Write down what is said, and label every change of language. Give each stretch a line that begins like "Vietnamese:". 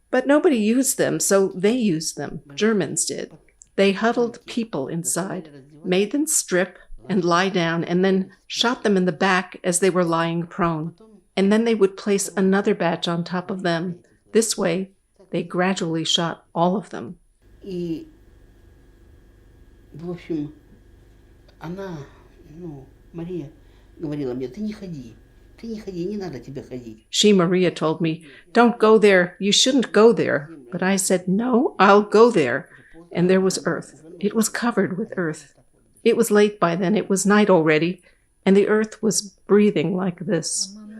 English: But nobody used them, so they used them. Germans did. They huddled people inside, made them strip and lie down, and then shot them in the back as they were lying prone. And then they would place another batch on top of them. This way, they gradually shot all of them.
Russian: И, в общем, она, Мария, говорила мне, ты не ходи, не надо тебе ходить.
English: She, Maria, told me, "Don't go there, you shouldn't go there." But I said, "No, I'll go there." And there was earth. It was covered with earth. It was late by then, it was night already, and the earth was breathing like this.